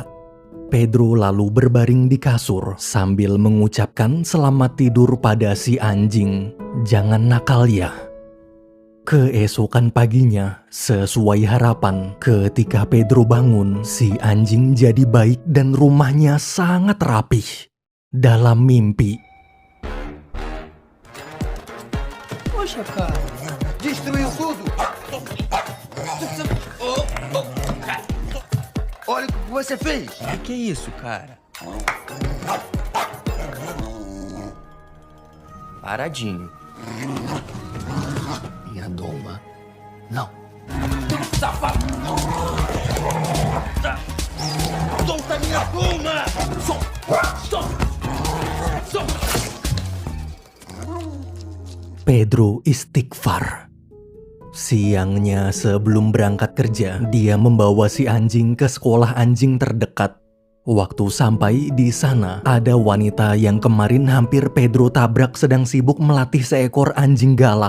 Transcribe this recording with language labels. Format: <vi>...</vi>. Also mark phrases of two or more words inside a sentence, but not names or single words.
<id>Pedro lalu berbaring di kasur sambil mengucapkan selamat tidur pada si anjing. Jangan nakal ya. Keesokan paginya, sesuai harapan, ketika Pedro bangun, si anjing jadi baik dan rumahnya sangat rapih. Dalam mimpi,</id> <pt>Poxa, cara. Destruiu tudo. Olha o que você fez. Que é isso, cara? Paradinho. Minha doma. Não. Safado! Solta minha doma! Solta!</pt> <id>Pedro istighfar. Siangnya sebelum berangkat kerja, dia membawa si anjing ke sekolah anjing terdekat. Waktu sampai di sana, ada wanita yang kemarin hampir Pedro tabrak sedang sibuk melatih seekor anjing galak.</id>